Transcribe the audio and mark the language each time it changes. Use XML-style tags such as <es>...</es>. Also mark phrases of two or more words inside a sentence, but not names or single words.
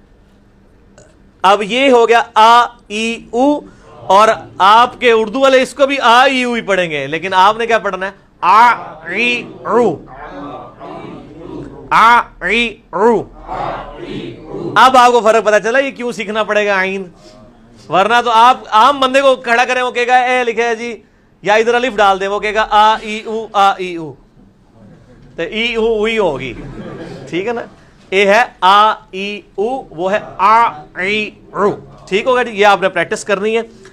<ur>اب یہ ہو گیا آ ای او, اور آپ کے اردو والے اس کو بھی آ ای او ہی پڑھیں گے, لیکن آپ نے کیا پڑھنا ہے آ ای او, آ ای او. اب آپ کو فرق پتا چلا یہ کیوں سیکھنا پڑے گا عین, ورنہ تو آپ عام بندے کو کھڑا کریں وہ کہے گا اے لکھے ہے جی, یا ادھر الف ڈال دیں وہ کہے گا آ ای او آ ای او, تو ای او وہی ہوگی, ٹھیک ہے نا. اے ہے آ ای او, وہ ہے آ ای او, ٹھیک ہوگا جی. یہ آپ نے پریکٹس کرنی ہے.</ur>